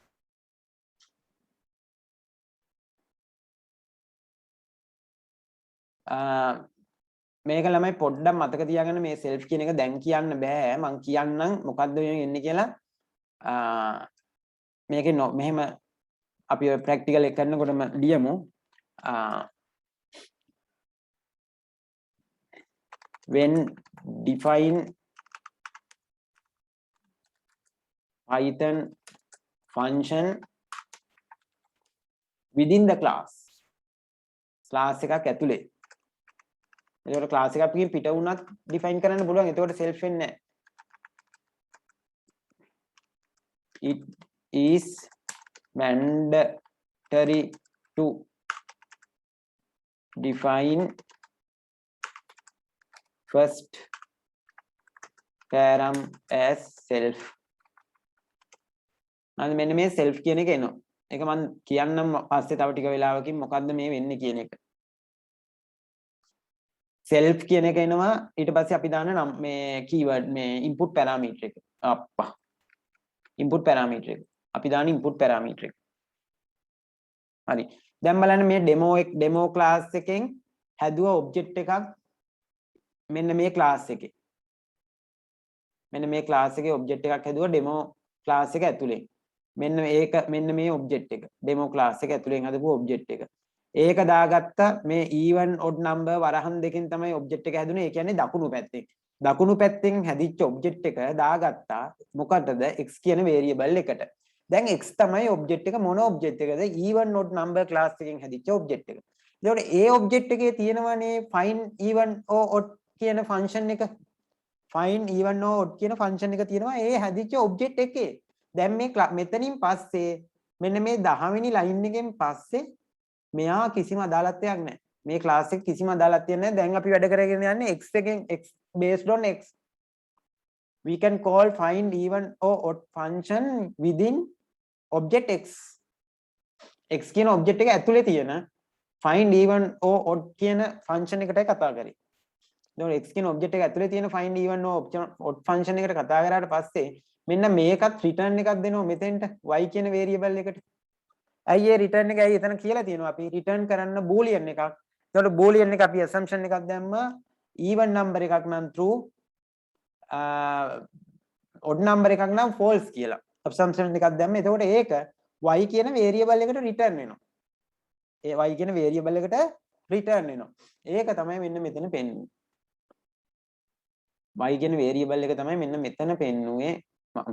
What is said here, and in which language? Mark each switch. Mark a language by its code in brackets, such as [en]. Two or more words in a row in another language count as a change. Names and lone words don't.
[si] මේක ළමයි පොඩ්ඩක් මතක තියාගන්න මේ self කියන එක දැන් කියන්න බෑ මං කියන්නම් මොකද්ද වෙන්නේ කියලා මේකේ මෙහෙම අපි ඔය ප්‍රැක්ටිකල් එක කරනකොටම ලියමු [en] when define Python function within the [si] class එකක් ඇතුලේ එතකොට ක්ලාස් එකක් පිටින් පිට වුණත් define කරන්න පුළුවන් එතකොට self වෙන්නේ නැහැ [en] it is mandatory to define first param as self [si] අන්න මෙන්න මේ self කියන එක එනවා ඒක මම කියන්නම් පස්සේ තව ටික වෙලාවකින් මොකද්ද මේ වෙන්නේ කියන එක self කියන එක එනවා ඊට පස්සේ අපි දාන නම් මේ keyword මේ [en] input parameter [si] එක අප්පා [en] input parameter [si] එක අපි දාන [en] input parameter [si] එක හරි දැන් බලන්න මේ [en] demo class [si] එකෙන් හැදුව object එකක් මෙන්න මේ class එකේ object එකක් හැදුවා [en] demo class [si] එක ඇතුලේ මෙන්න මේ object එක [en] demo class [si] එක ඇතුලෙන් හදපු object එක ඒක දාගත්තා මේ [en] even odd number [si] වරහන් දෙකෙන් තමයි object එක හැදුනේ ඒ කියන්නේ දකුණු පැත්තෙන් හැදිච්ච object එක දාගත්තා මොකටද x කියන variable එකට දැන් x තමයි object එක මොන object එකද [en] even odd number [si] class එකෙන් හැදිච්ච object එක එතකොට ඒ object එකේ තියෙනවානේ [en] find even or odd [si] කියන function එක [en] find even or odd [si] කියන function එක තියෙනවා ඒ හැදිච්ච object එකේ දැන් මේ මෙතනින් පස්සේ මෙන්න මේ 10 වෙනි line එකෙන් පස්සේ මෙයා කිසිම අදාළත්වයක් නැහැ. මේ ක්ලාස් එක කිසිම අදාළත්වයක් නැහැ. දැන් අපි වැඩ කරගෙන යන්නේ x එකෙන් [en] x based on x. We can call find even or odd function within object x [si] කියන object එක ඇතුලේ තියෙන [en] find even or odd [si] කියන function එකටයි කතා කරේ. එතකොට x කියන object එක ඇතුලේ තියෙන [en] find even or odd function [si] එකට කතා කරාට පස්සේ මෙන්න මේකත් return එකක් දෙනවා මෙතෙන්ට y කියන variable එකට. ඇයි ඒ return එක ඇයි එතන කියලා තියෙනවා අපි return කරන්න boolean එකක්. එතකොට boolean එක අපි assumption එකක් දැම්මා [en] even number [si] එකක් නම් true [en] odd number [si] එකක් නම් false කියලා. assumption එකක් දැම්ම. එතකොට ඒක y කියන variable එකට return වෙනවා. ඒ y කියන variable එකට return වෙනවා. ඒක තමයි මෙන්න මෙතන පෙන්වන්නේ. y කියන variable එක තමයි මෙන්න මෙතන පෙන්නුවේ මම.